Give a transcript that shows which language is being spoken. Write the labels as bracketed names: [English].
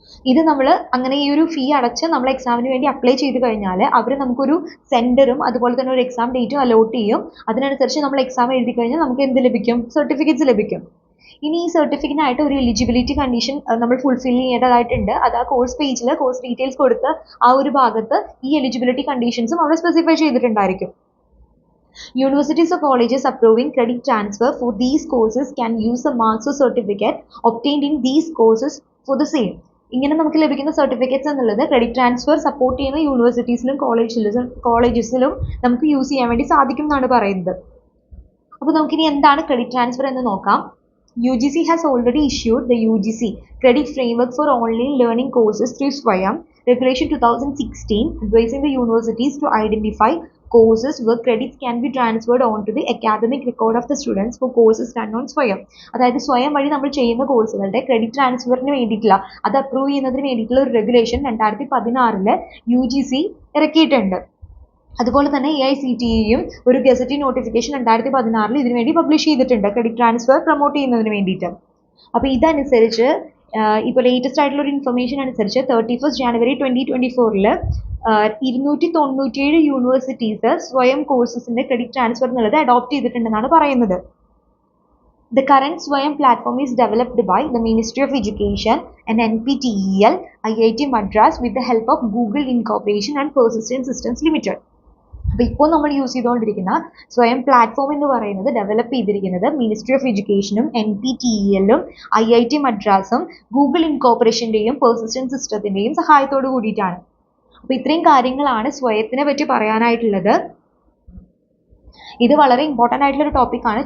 [Malayalam] ഇത് നമ്മൾ അങ്ങനെ ഈ ഒരു ഫീ അടച്ച് നമ്മൾ എക്സാമിന് വേണ്ടി അപ്ലൈ ചെയ്ത് കഴിഞ്ഞാൽ അവർ നമുക്കൊരു സെൻറ്ററും അതുപോലെ തന്നെ ഒരു എക്സാം ഡേറ്റും അലോട്ട് ചെയ്യും. അതിനനുസരിച്ച് നമ്മൾ എക്സാം എഴുതി കഴിഞ്ഞാൽ നമുക്ക് എന്ത് ലഭിക്കും? സർട്ടിഫിക്കറ്റ്സ് ലഭിക്കും. ഇനി ഈ സർട്ടിഫിക്കറ്റിനായിട്ട് ഒരു എലിജിബിലിറ്റി കണ്ടീഷൻ നമ്മൾ ഫുൾഫിൽ ചെയ്യേണ്ടതായിട്ടുണ്ട്. അത് ആ കോഴ്സ് പേജിൽ കോഴ്സ് ഡീറ്റെയിൽസ് കൊടുത്ത് ആ ഒരു ഭാഗത്ത് ഈ എലിജിബിലിറ്റി കണ്ടീഷൻസും അവിടെ specify ചെയ്തിട്ടുണ്ടായിരിക്കും. [English] Universities or colleges approving credit transfer for these courses can use the marks or certificate obtained in these courses for the same. [Malayalam] ഇങ്ങനെ നമുക്ക് ലഭിക്കുന്ന സർട്ടിഫിക്കറ്റ്സ് എന്നുള്ളത് ക്രെഡിറ്റ് ട്രാൻസ്ഫർ സപ്പോർട്ട് ചെയ്യുന്ന യൂണിവേഴ്സിറ്റീസിലും കോളേജസിലും നമുക്ക് യൂസ് ചെയ്യാൻ വേണ്ടി സാധിക്കും എന്നാണ് പറയുന്നത്. അപ്പോൾ നമുക്കിനി എന്താണ് ക്രെഡിറ്റ് ട്രാൻസ്ഫർ എന്ന് നോക്കാം. [English] UGC has already issued the UGC Credit Framework for Online Learning Courses through Swayam Regulation 2016, advising the universities to identify courses where credits can be transferred onto the academic record of the students for courses done on Swayam. [Malayalam] അതായത് സ്വയം വഴി നമ്മൾ ചെയ്യുന്ന കോഴ്സുകളുടെ credit ട്രാൻസ്ഫറിന് വേണ്ടിയിട്ടുള്ള അത് approve ചെയ്യുന്നതിന് വേണ്ടിയിട്ടുള്ള ഒരു റെഗുലേഷൻ 2016 UGC ഇറക്കിയിട്ടുണ്ട്. അതുപോലെ തന്നെ AICTEയും ഒരു ഗസറ്റി നോട്ടിഫിക്കേഷൻ 2016 ഇതിനു വേണ്ടി പബ്ലിഷ് ചെയ്തിട്ടുണ്ട് ക്രെഡിറ്റ് ട്രാൻസ്ഫർ പ്രൊമോട്ട് ചെയ്യുന്നതിന് വേണ്ടിയിട്ട്. അപ്പോൾ ഇതനുസരിച്ച് ഇപ്പോൾ ലേറ്റസ്റ്റ് ആയിട്ടുള്ള ഒരു ഇൻഫർമേഷൻ അനുസരിച്ച് 31 ജാനുവരി 2024 297 യൂണിവേഴ്സിറ്റീസ് സ്വയം കോഴ്സസിന്റെ ക്രെഡിറ്റ് ട്രാൻസ്ഫർ എന്നുള്ളത് അഡോപ്റ്റ് ചെയ്തിട്ടുണ്ടെന്നാണ് പറയുന്നത്. [English] The current Swayam platform is developed by the Ministry of Education and NPTEL, IIT Madras with the help of Google Incorporation and Persistent Systems Limited. [Malayalam] അപ്പോൾ ഇപ്പോൾ നമ്മൾ use ചെയ്തുകൊണ്ടിരിക്കുന്ന സ്വയം platform എന്ന് പറയുന്നത് ഡെവലപ്പ് ചെയ്തിരിക്കുന്നത് ministry of എഡ്യൂക്കേഷനും NPTELും IIT മദ്രാസും Google ഇൻകോർപ്പറേഷൻ്റെയും persistent സിസ്റ്റത്തിൻ്റെയും സഹായത്തോട് കൂടിയിട്ടാണ്. അപ്പോൾ ഇത്രയും കാര്യങ്ങളാണ് സ്വയത്തിനെ പറ്റി പറയാനായിട്ടുള്ളത്. ഇത് വളരെ ഇമ്പോർട്ടൻ്റ് ആയിട്ടുള്ള ഒരു ടോപ്പിക്കാണ്.